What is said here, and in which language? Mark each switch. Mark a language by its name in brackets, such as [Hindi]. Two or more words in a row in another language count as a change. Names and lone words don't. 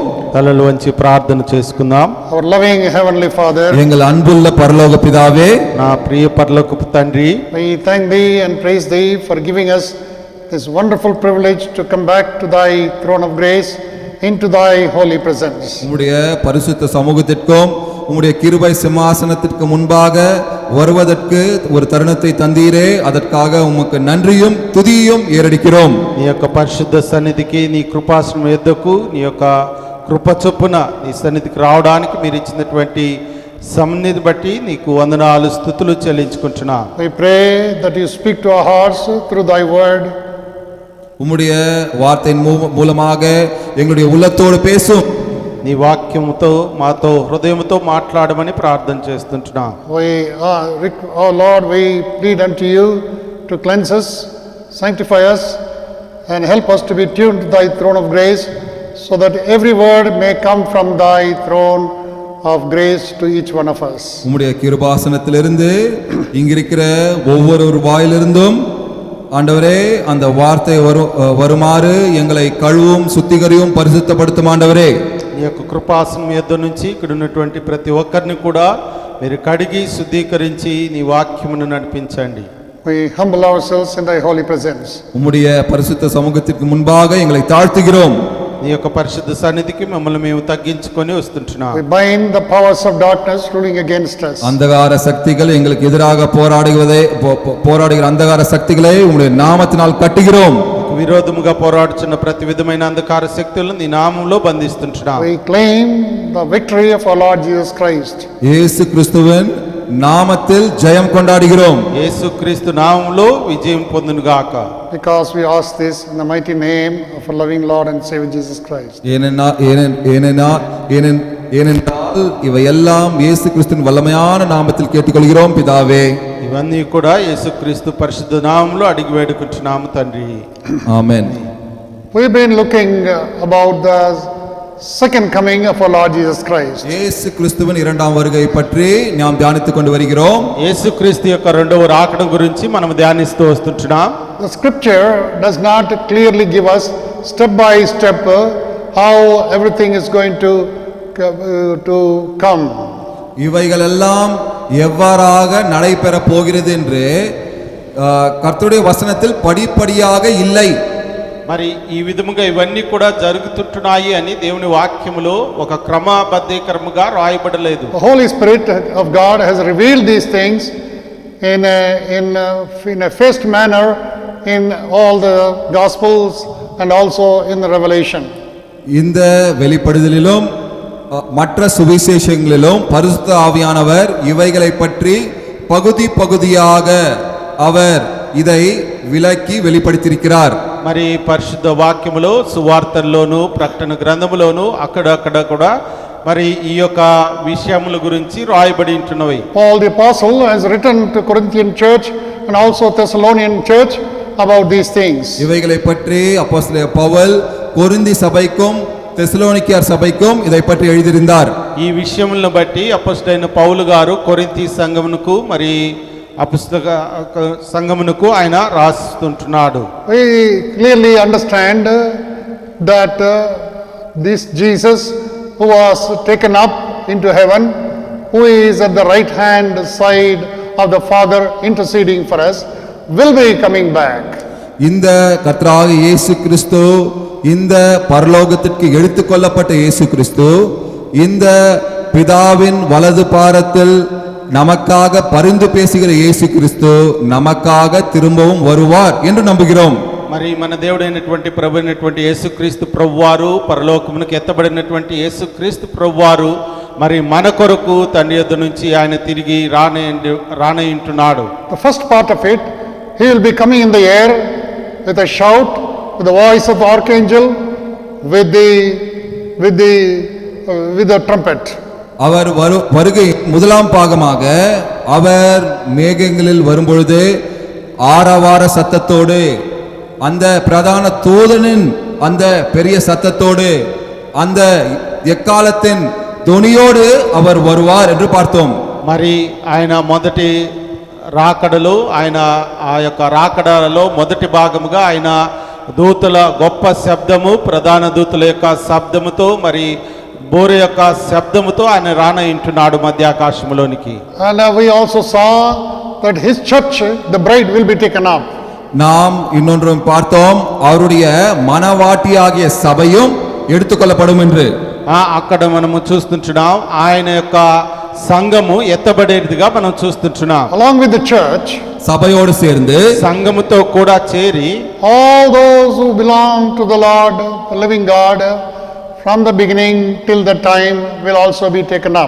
[Telugu] తలలు వంచి ప్రార్థన చేసుకుందాం. [English] Our loving heavenly Father, [Tamil] எங்கள் அன்புள்ள பரலோக பிதாவே, [Telugu] నా ప్రియ పరలోకపు తండ్రి, [English] we thank Thee and praise Thee for giving us this wonderful privilege to come back to Thy throne of grace, into Thy holy presence. [Tamil] உம்முடைய பரிசுத்த சமூகத்திற்கும் உம்முடைய கிருபை சிம்மாசனத்திற்கு முன்பாக வருவதற்கு ஒரு தருணத்தை தந்தீரே, அதற்காக உமக்கு நன்றியும் துதியும் ஏறெடுக்கிறோம். [Telugu] నీ యొక్క పరిశుద్ధ సన్నిధికి, నీ కృపాసనం యొద్దకు, నీ యొక్క కృప చొప్పున నీ సన్నిధికి రావడానికి మీరు ఇచ్చినటువంటి సన్నిధిని బట్టి నీకు వందనాలు స్తుతులు చెల్లించుకుంటున్నా. [English] We pray that You speak to our hearts through Thy word. [Tamil] உம்முடைய வார்த்தையின் மூலமாக எங்களுடைய உள்ளத்தோடு பேசும். [Telugu] నీ వాక్యముతో మాతో హృదయముతో మాట్లాడమని ప్రార్థన చేస్తుంటున్నా. [English] Oh Lord, we plead unto You to cleanse us, sanctify us, and help us to be tuned to Thy throne of grace, so that every word may come from Thy throne of grace to each one of us. [Tamil] உம்முடைய கிருபாசனத்திலிருந்து இங்கிருக்கிற ஒவ்வொரு வாயிலிருந்தும் ஆண்டவரே அந்த வார்த்தை வருமாறு எங்களை கழுவும் சுத்திகரியும் பரிசுத்தப்படுத்தும். ஆண்டவரே, [Telugu] నీ యొక్క కృపాసనం యొద్ద నుంచి ఇక్కడ ఉన్నటువంటి ప్రతి ఒక్కరిని కూడా మీరు కడిగి శుద్ధీకరించి నీ వాక్యమును నడిపించండి. [English] We humble ourselves in Thy holy presence. [Tamil] உம்முடைய பரிசுத்த சமூகத்திற்கு முன்பாக எங்களை தாழ்த்துகிறோம். [Telugu] నీ యొక్క పరిశుద్ధ సన్నిధికి మమ్మల్ని మేము తగ్గించుకొని వస్తుంటున్నాం. [English] We bind the powers of darkness ruling against us. [Tamil] அந்தகார சக்திகள் எங்களுக்கு எதிராக போராடுகிற அந்தகார சக்திகளை உம்முடைய நாமத்தினால் கட்டுகிறோம். [Telugu] విరోధముగా పోరాడుచున్న ప్రతి విధమైన అంధకార శక్తులను నీ నామములో బంధిస్తుంటున్నాం. [English] We claim the victory of our Lord Jesus Christ. [Tamil] இயேசு கிறிஸ்துவின் நாமத்தில் ஜெயம் கொண்டாடுகிறோம். [Telugu] యేసుక్రీస్తు నామములో విజయం పొందును గాక. [English] Because we ask this in the mighty name of our loving Lord and Savior Jesus Christ. [Tamil] ஏனென்றால் இவையெல்லாம் இயேசு கிறிஸ்துவின் வல்லமையான நாமத்தில் கேட்டுக்கொள்கிறோம் பிதாவே. [Telugu] ఇవన్నీ కూడా యేసుక్రీస్తు పరిశుద్ధ నామములో అడిగి వేడుకుంటున్నాము తండ్రి. ఆమేన్. [English] We've been looking about the second coming of our Lord Jesus Christ. [Tamil] இயேசு கிறிஸ்துவின் இரண்டாம் வருகை பற்றி நாம் தியானித்துக் கொண்டு வருகிறோம். [Telugu] యేసుక్రీస్తు యొక్క రెండవ రాకడ గురించి మనం ధ్యానిస్తూ వస్తుంటున్నాం. [English] The scripture does not clearly give us step by step how everything is going to come. [Tamil] இவைகள் எல்லாம் எவ்வாறாக நடைபெற போகிறது என்று கர்த்தருடைய வசனத்தில் படிப்படியாக இல்லை. [Telugu] మరి ఈ విధముగా ఇవన్నీ కూడా జరుగుతుంటున్నాయి అని దేవుని వాక్యములో ఒక క్రమబద్ధీకరముగా రాయబడలేదు. [English] The Holy Spirit of God has revealed these things in a first manner in all the Gospels and also in the Revelation. [Tamil] இந்த வெளிப்படுதலிலும் மற்ற சுவிசேஷங்களிலும் பரிசுத்த ஆவியானவர் இவைகளை பற்றி பகுதி பகுதியாக அவர் இதை விளக்கி வெளிப்படுத்தியிருக்கிறார். [Telugu] మరి పరిశుద్ధ వాక్యములో సువార్తల్లోను ప్రకటన గ్రంథములోను అక్కడక్కడ కూడా మరి ఈ యొక్క విషయముల గురించి రాయబడి ఉంటున్నవి. [English] Paul the apostle has written to Corinthian church and also Thessalonian church about these things. [Tamil] இவைகளை பற்றி அப்போஸ்தலனாகிய பவுல் கொரிந்தி சபைக்கும் தெசலோனிக்கேயர் சபைக்கும் இதை பற்றி எழுதியிருந்தார். [Telugu] ఈ విషయములను బట్టి అపొస్తలుడైన పౌలు గారు కొరింథీ సంఘమునకు మరి అపొస్తల సంఘమునకు ఆయన రాస్తుంటున్నాడు. [English] We clearly understand that this Jesus who was taken up into heaven, who is at the right hand side of the Father interceding for us, will be coming back. [Tamil] இந்த கர்த்தராகிய இயேசு கிறிஸ்து, இந்த பரலோகத்திற்கு எடுத்துக்கொள்ளப்பட்ட இயேசு கிறிஸ்து, இந்த பிதாவின் வலது பாரத்தில் நமக்காக பரிந்து பேசுகிற இயேசு கிறிஸ்து நமக்காக திரும்பவும் வருவார் என்று நம்புகிறோம். [Telugu] మరి మన దేవుడైనటువంటి ప్రభు అయినటువంటి యేసుక్రీస్తు ప్రభువారు పరలోకమునకు ఎత్తబడినటువంటి యేసుక్రీస్తు ప్రభువారు మరి మన కొరకు తండ్రి యొద్ద నుంచి ఆయన తిరిగి రానయ్యుంటున్నాడు. [English] The first part of it, he will be coming in the air with a shout, with the voice of the archangel, with the trumpet. [Tamil] அவர் வருகை முதலாம் பாகமாக அவர் மேகங்களில் வரும்பொழுது ஆரவார சத்தத்தோடு, அந்த பிரதான தூதனின் அந்த பெரிய சத்தத்தோடு, அந்த எக்காலத்தின் துணியோடு அவர் வருவார் என்று பார்த்தோம். [Telugu] మరి ఆయన మొదటి రాకడలో ఆయన ఆ యొక్క రాకడలో మొదటి భాగముగా ఆయన దూతల గొప్ప శబ్దము, ప్రధాన దూతల యొక్క శబ్దముతో మరి బోర యొక్క శబ్దముతో ఆయన రానయ్యుంటున్నాడు మధ్యాకాశములోనికి. [English] And we also saw that his church, the bride, will be taken up. [Tamil] நாம் இன்னொன்றும் பார்த்தோம், அவருடைய மனவாட்டியாகிய சபையும் எடுத்துக்கொள்ளப்படும் என்று. [Telugu] అక్కడ మనము చూస్తుంటున్నాం ఆయన యొక్క సంఘము ఎత్తబడేదిగా మనం చూస్తుంటున్నాం. [English] Along with the church, [Tamil] சபையோடு சேர்ந்து [Telugu] సంఘముతో కూడా చేరి [English] all those who belong to the Lord, the living God, from the beginning till the time will also be taken up.